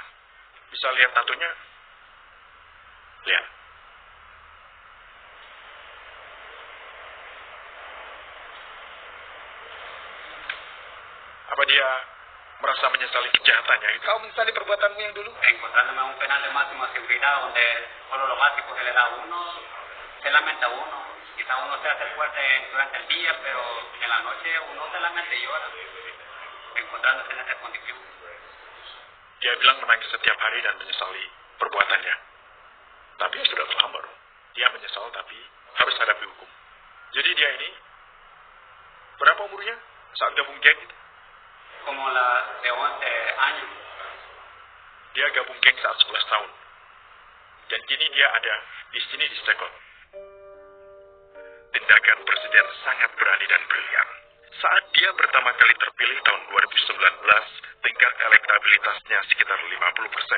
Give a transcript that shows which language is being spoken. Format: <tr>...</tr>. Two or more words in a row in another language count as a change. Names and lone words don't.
<id>Bisa lihat tatonya? Lihat. Apa dia merasa menyesali kejahatannya itu? Kau menyesali perbuatanmu yang dulu?</id> <es>Encontrándome a un penal de máxima seguridad donde solo lo básico se le da a uno, se lamenta uno. Quizá uno se hace fuerte durante el día, pero en la noche uno se lamenta y llora, encontrándose en esa condición.</es> <id>Dia bilang menangis setiap hari dan menyesali perbuatannya. Tapi sudah terlambat. Dia menyesal tapi harus hadapi hukum. Jadi dia ini, berapa umurnya saat gabung geng itu?</id> <es>Como la de 11 años.</es> <id>Dia gabung geng saat 11 tahun. Dan kini dia ada di sini di Stekot. Tindakan presiden sangat berani dan brilian. Saat dia pertama kali terpilih tahun 2019, tingkat elektabilitasnya sekitar 50%.</id>